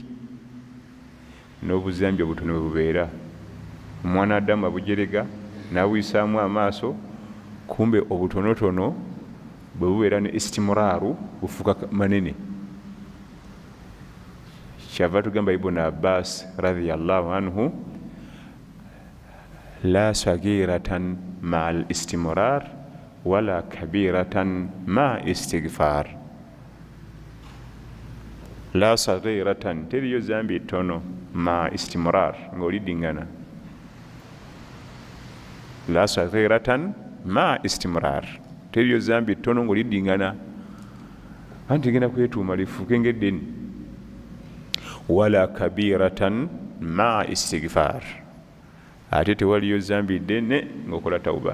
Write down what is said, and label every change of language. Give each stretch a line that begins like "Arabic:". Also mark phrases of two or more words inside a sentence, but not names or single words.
Ganda: N'obuzambi obutono bwe bubeera. Omwana Adamu abujerega n'abuyisaamu amaaso, kumbe obutonotono bwe bubeera ne istimuraaru bufuuka manene. Kyava tugamba
Arabic: Ibn Abbas رضي الله عنه, لا صغيرة مع الاستمرار ولا كبيرة مع الاستغفار. لا صغيرة,
Ganda: teriyo zambi tono,
Arabic: مع الاستمرار,
Ganda: ng'olidingana.
Arabic: لا صغيرة مع الاستمرار,
Ganda: teriyo zambi tono ng'olidingana, anti genda kwetuuma lifuuke ng'eddeni.
Arabic: ولا كبيرة مع الاستغفار,
Ganda: ate tewaliyo zambi ddene ng'okola tawuba.